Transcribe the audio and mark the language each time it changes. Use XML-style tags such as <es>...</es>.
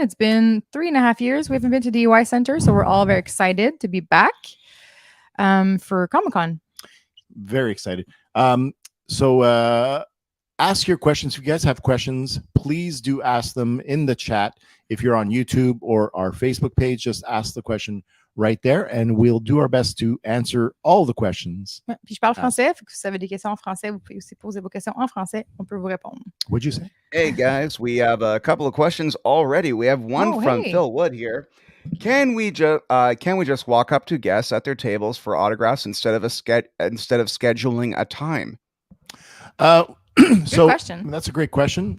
<en>It's been 3.5 years we haven't been to the UI Center, so we're all very excited to be back for Comic-Con. Very excited. So ask your questions. If you guys have questions, please do ask them in the chat. If you're on YouTube or our Facebook page, just ask the question right there, and we'll do our best to answer all the questions.</en> <fr>Ouais, puis je parle français, fait que si vous avez des questions en français, vous pouvez aussi poser vos questions en français, on peut vous répondre.</fr> <en>What'd you say? Hey guys, we have a couple of questions already. We have one from hey. Phil Wood here. Can we just walk up to guests at their tables for autographs instead of scheduling a time? So question. That's a great question.</en>